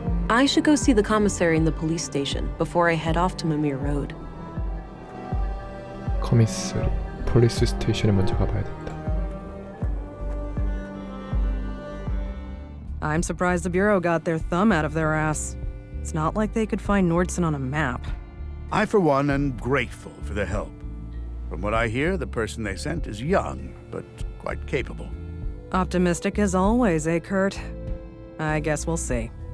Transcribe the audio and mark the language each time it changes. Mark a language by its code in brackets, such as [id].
[en] I should go see the commissary in the police station before I head off to Mimir Road. [ko] 커미스리 폴리스 스테이션에 먼저 가봐야 된다. [en] I'm surprised the Bureau got their thumb out of their ass. It's not like they could find Nordson on a map. I, for one, am grateful for their help. From what I hear, the person they sent is young, but quite capable. Optimistic as always, eh, Kurt? I guess we'll see.